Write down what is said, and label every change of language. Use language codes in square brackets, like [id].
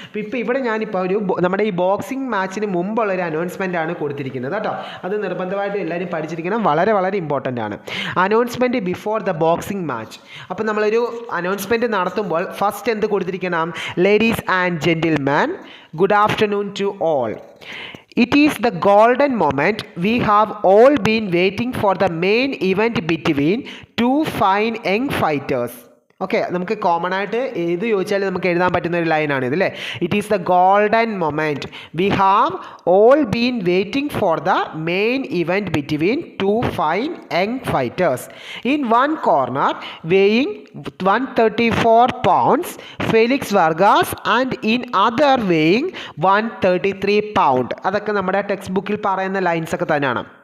[ml] ഇപ്പോൾ ഇവിടെ ഞാനിപ്പോൾ ഒരു നമ്മുടെ ഈ ബോക്സിംഗ് മാച്ചിന് മുമ്പുള്ളൊരു അനൗൺസ്മെൻ്റ് ആണ് കൊടുത്തിരിക്കുന്നത് കേട്ടോ. അത് നിർബന്ധമായിട്ട് എല്ലാവരും പഠിച്ചിരിക്കണം, വളരെ വളരെ ഇമ്പോർട്ടൻ്റ് ആണ്. [en] Announcement before the boxing match. [ml] അപ്പോൾ നമ്മളൊരു അനൗൺസ്മെൻറ്റ് നടത്തുമ്പോൾ ഫസ്റ്റ് എന്ത് കൊടുത്തിരിക്കണം, [en] Ladies and gentleman, good afternoon to all. It is the golden moment. We have all been waiting for the main event between 2 fine young fighters. [ml] Okay, നമുക്ക് common ആയിട്ട് ഏത് ചോദിച്ചാലും നമുക്ക് എഴുതാൻ പറ്റുന്ന ഒരു ലൈനാണ് ഇത് അല്ലേ. [en] It is the golden moment. We have all been waiting for the main event between 2 fine young fighters. In one corner weighing 134 pounds, Felix Vargas, and in other weighing 133 pound. [ml] അതൊക്കെ നമ്മുടെ ടെക്സ്റ്റ് ബുക്കിൽ പറയുന്ന lines ഒക്കെ തന്നെയാണ്.